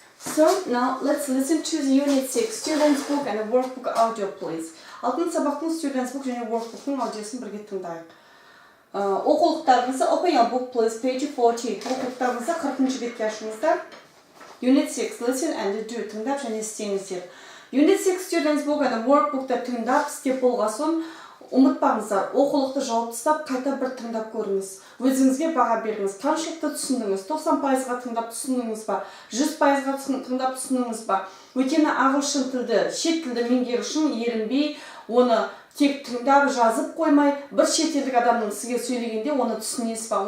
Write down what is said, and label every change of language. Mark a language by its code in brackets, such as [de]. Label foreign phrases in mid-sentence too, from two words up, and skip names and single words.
[en] So now let's listen to the Unit 6 Students Book and the Workbook audio please. [kk] Алтын сабақтың Students Book және Workbook'ның аудиосын бірге тыңдайық. [en] Оқулықтарыңызды open your book please, page 40. [kk] Оқулықтарыңызды 40-шы бетке ашыңыздар. Unit 6 [en] listen and do [kk] тыңдап және істеңіздер. Unit 6 Students Book and the Workbook'та тыңдап істеп болған соң ұмытпаңыздар, оқулықты жауып тастап, қайта бір тыңдап көріңіз. Өзіңізге баға беріңіз. Қаншалықты түсіндіңіз? 90%-ға тыңдап түсіндіңіз ба? 100%-ға тыңдап түсіндіңіз ба? Өйткені ағылшын тілді, шет тілді меңгеру үшін ерінбей, оны тек тыңдап жазып қоймай, бір шетелдік адамның сізге сөйлегенде оны түсінесіз ба?